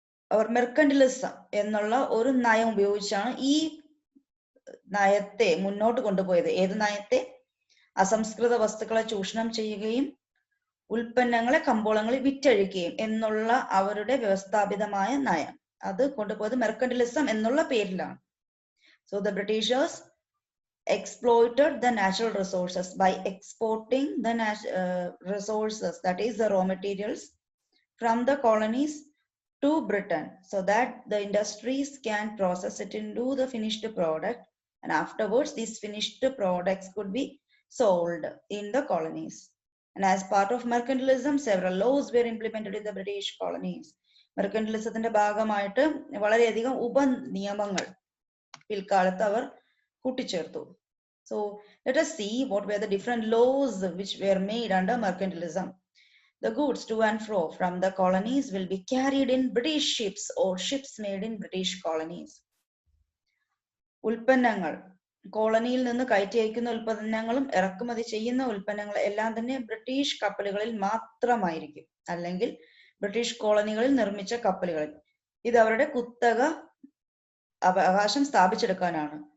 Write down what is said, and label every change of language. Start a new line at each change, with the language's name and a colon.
Malayalam: അവർ മെർക്കന്റിലിസം എന്നുള്ള ഒരു നയം ഉപയോഗിച്ചാണ് ഈ നയത്തെ മുന്നോട്ട് കൊണ്ടുപോയത്. ഏത് നയത്തെ? അസംസ്കൃത വസ്തുക്കളെ ചൂഷണം ചെയ്യുകയും ഉൽപ്പന്നങ്ങളെ കമ്പോളങ്ങളിൽ വിറ്റഴിക്കുകയും എന്നുള്ള അവരുടെ വ്യവസ്ഥാപിതമായ നയം. അത് കൊണ്ടുപോയത് മെർക്കന്റിലിസം എന്നുള്ള പേരിലാണ്.
English: So the Britishers exploited the natural resources by exporting the resources, that is the raw materials, from the colonies to Britain, so that the industries can process it into the finished product, and afterwards these finished products could be sold in the colonies. And as part of mercantilism, several laws were implemented in the British colonies.
Malayalam: മെർക്കന്റിലിസത്തിന്റെ ഭാഗമായിട്ട് വളരെയധികം ഉപനിയമങ്ങൾ പിൽക്കാലത്ത് അവർ കൂട്ടിച്ചേർത്തു.
English: So let us see what were the different laws which were made under mercantilism. The goods to and fro from the colonies will be carried in British ships or ships made in British colonies.
Malayalam: ഉൽപ്പന്നങ്ങൾ കോളനിയിൽ നിന്ന് കയറ്റി അയക്കുന്ന ഉൽപ്പന്നങ്ങളും ഇറക്കുമതി ചെയ്യുന്ന ഉൽപ്പന്നങ്ങൾ എല്ലാം തന്നെ ബ്രിട്ടീഷ് കപ്പലുകളിൽ മാത്രമായിരിക്കും, അല്ലെങ്കിൽ ബ്രിട്ടീഷ് കോളനികളിൽ നിർമ്മിച്ച കപ്പലുകളിൽ. ഇത് അവരുടെ കുത്തക അവകാശം സ്ഥാപിച്ചെടുക്കാനാണ്.